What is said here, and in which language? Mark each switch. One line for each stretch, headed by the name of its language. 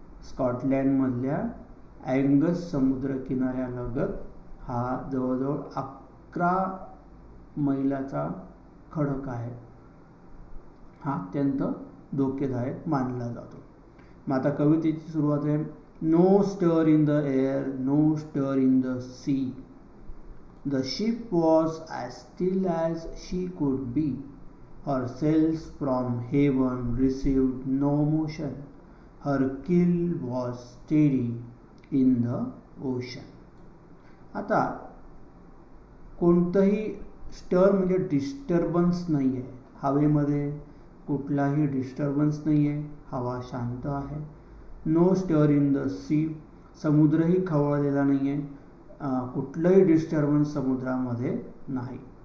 Marathi: स्कॉटलँडमधल्या Angus समुद्र किनाऱ्यालगत हा जवळजवळ 11 मैलाचा खडक आहे. हा अत्यंत धोकेदायक मानला जातो. मग आता कवितेची सुरुवात आहे,
English: No stir in the air, no stir in the sea. The ship was as still as she could be. Her sails from heaven received no motion. Her keel was steady in the ocean.
Marathi: आता कोणतंही स्टर म्हणजे disturbance नाही आहे. हवेमध्ये कुठलाही disturbance नाही आहे. हवा शांत आहे.
English: No stir in the sea.
Marathi: समुद्रही खवळलेला नाही आहे. कुठलंही डिस्टर्बन्स समुद्रामध्ये नाही.